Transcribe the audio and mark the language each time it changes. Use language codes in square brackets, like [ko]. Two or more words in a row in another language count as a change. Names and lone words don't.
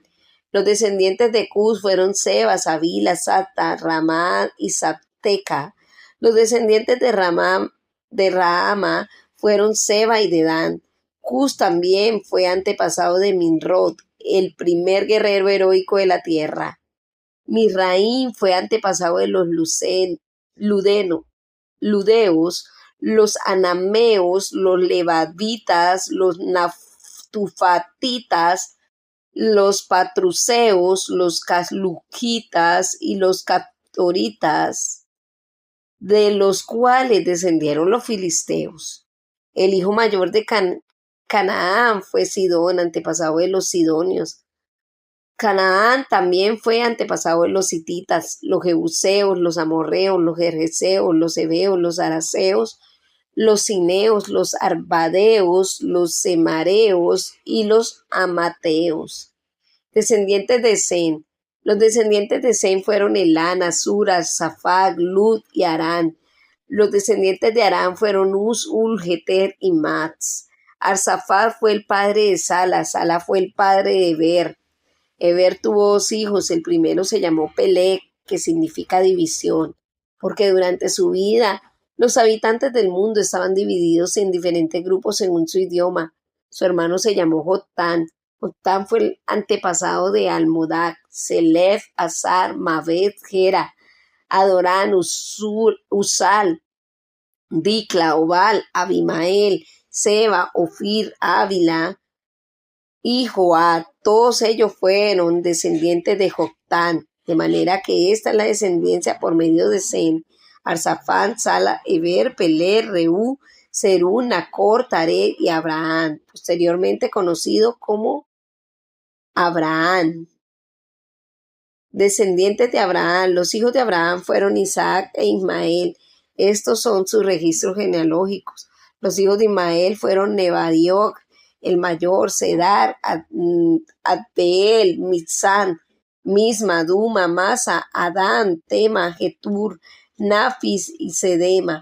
[es] Los descendientes de Cus fueron Seba, Savila, Sata, Ramá y Sabteca. Los descendientes de Rahama fueron Seba y Dedán. Cus también fue antepasado de Nimrod, el primer guerrero heroico de la tierra. Misraim fue antepasado de los Ludeos, los anameos, los levabitas, los naftufatitas, los patruceos, los casluquitas y los captoritas, de los cuales descendieron los filisteos. El hijo mayor de Canaán fue Sidón, antepasado de los sidonios. Canaán también fue antepasado de los hititas, los jebuseos, los amorreos, los gergeseos, los heveos, los araceos, los cineos, los arbadeos, los semareos y los amateos. Descendientes de Sem. Los descendientes de Sem fueron Elán, Asura, Safag, Lud y Arán. Los descendientes de Arán fueron Uz, Ul, Geter y Mats. Arsafat fue el padre de Sala, Sala fue el padre de Eber. Eber tuvo 2 hijos, el primero se llamó Peleg, que significa división, porque durante su vida los habitantes del mundo estaban divididos en diferentes grupos según su idioma. Su hermano se llamó Jotán. Jotán fue el antepasado de Almodac, Selef, Azar, Maved, Gera, Adorán, Usal, Dicla, Obal, Abimael, Seba, Ofir, Ávila y Joab. Todos ellos fueron descendientes de Joctán, de manera que esta es la descendencia por medio de Sem, Arsafán, Sala, Eber, Peler, Reú, Serú, Nacor, Taré y Abraham, posteriormente conocido como Abraham. Descendientes de Abraham. Los hijos de Abraham fueron Isaac e Ismael. Estos son sus registros genealógicos. Los hijos de Ismael fueron Nebadioc, el mayor, Cedar, Adbeel, Mitzán, Misma, Duma, Masa, Adán, Tema, Getur, Nafis y Sedema.